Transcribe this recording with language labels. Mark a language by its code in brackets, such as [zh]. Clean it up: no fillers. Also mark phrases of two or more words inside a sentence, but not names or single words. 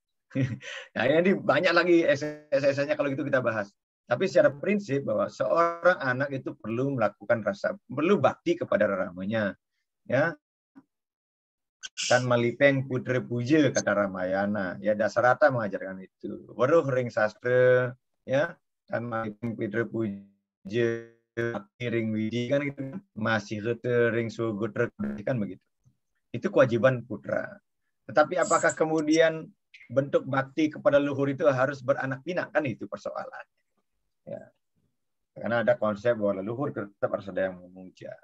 [id] Nah ini banyak lagi esenya kalau gitu kita bahas. Tapi secara prinsip bahwa seorang anak itu perlu melakukan perlu bakti kepada ramanya, ya. Kan [ban] malipeng putra puja [id] kata Ramayana, ya Dasarata mengajarkan itu. [ban] Waruh ring sastra, ya. Kan malipeng putra puja ring widi [id] kan gitu, [ban] masih ring sugutra [id] kan begitu. Itu kewajiban putra. Tetapi apakah kemudian bentuk bakti kepada leluhur itu harus beranak pinak, kan itu persoalan. Ya. Karena ada konsep bahwa leluhur tetap harus ada yang memuja.